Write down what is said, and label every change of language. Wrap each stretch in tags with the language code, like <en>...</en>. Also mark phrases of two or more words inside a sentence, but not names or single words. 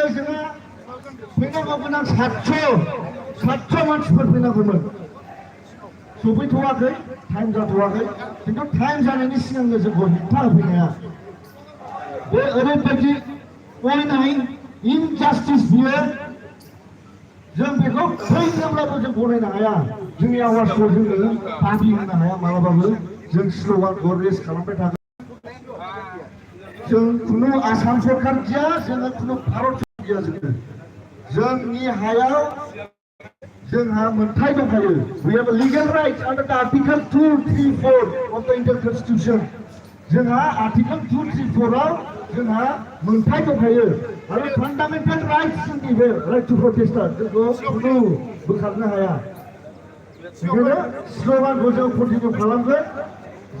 <brx>जोङो फैनांगौ गोनां 700 मानसिफोर फैनांगौमोन सफैथ'वाखै टाइम जाथ'वाखै खिन्थु टाइम जानायनि सिगांनो जोंखौ हेंथा होफैनाया बे ओरैबायदि अयनाय इनजास्टिस बियो जों बेखौ थैनोब्लाबो जों गनायनो हाया जोंनि आवाजखौ जोङो दाबि होनो हाया मालाबाबो जों स्ल'गानखौ रेज खालामबाय थागोन जों खुनु आसाम सरकार गैया जोङो खुनु भारत सरकार गैया जोंनि हायाव जोंहा मोनथाय दंखायो</brx> <en>we have a legal right under the article 234 of the Indian Constitution</en> <brx>जोंहा आर्टिकल 234 आव जोंहा मोनथाय दंखायो आरो</brx> <en>fundamental rights</en> <brx>जोंनि बे</brx> <en>right to protest</en> <brx>जोंखौ खुनु बोखारनो हाया बेखायनो स्ल'गानखौ जों कन्टिनिउ खालामगोन</brx>